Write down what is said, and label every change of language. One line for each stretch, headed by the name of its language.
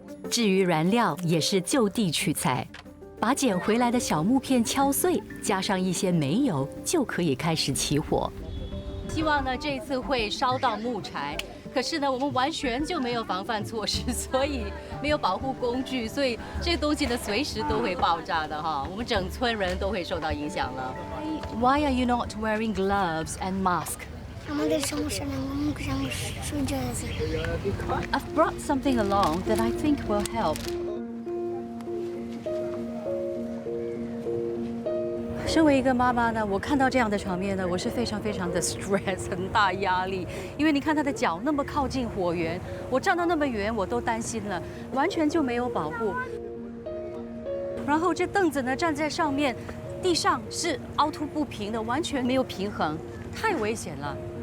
Chinese: 至于燃料，也是就地取材，把捡回来的小木片敲碎，加上一些煤油，就可以开始起火。希望呢这一次会烧到木柴。可是呢，我们完全就没有防范措施，所以没有保护工具，所以这个东西呢随时都会爆炸的哈，我们整村人都会受到影响了。
English: Why are you not wearing gloves and mask?
Bangla: আমাদের সমস্যা নেই, মুখ সহ্য হয়েছে।
English: I've brought something along that I think will help.
Chinese: 身为一个妈妈呢，我看到这样的场面呢，我是非常的 stress， 很大压力。因为你看她的脚那么靠近火源，我站到那么远，我都担心了，完全就没有保护。然后这凳子呢站在上面，地上是凹凸不平的，完全没有平衡，太危险了。